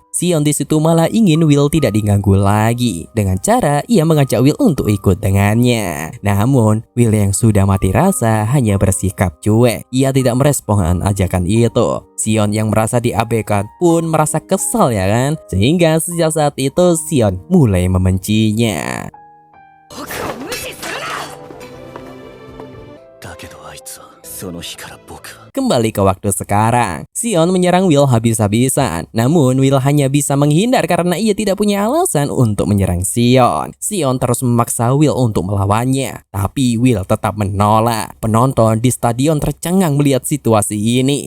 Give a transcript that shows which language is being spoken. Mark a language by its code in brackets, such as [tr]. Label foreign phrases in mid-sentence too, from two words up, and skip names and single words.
[id] Sion di situ malah ingin Will tidak diganggu lagi dengan cara ia mengajak Will untuk ikut dengannya. Namun, Will yang sudah mati rasa hanya bersikap cuek. Ia tidak merespon ajakan itu. Sion yang merasa diabaikan pun merasa kesal ya kan? Sehingga sejak saat itu Sion mulai membencinya. [ja] だけどあいつはその日から僕は [id] Kembali ke waktu sekarang, Sion menyerang Will habis-habisan. Namun Will hanya bisa menghindar karena ia tidak punya alasan untuk menyerang Sion. Sion terus memaksa Will untuk melawannya, tapi Will tetap menolak. Penonton di stadion tercengang melihat situasi ini.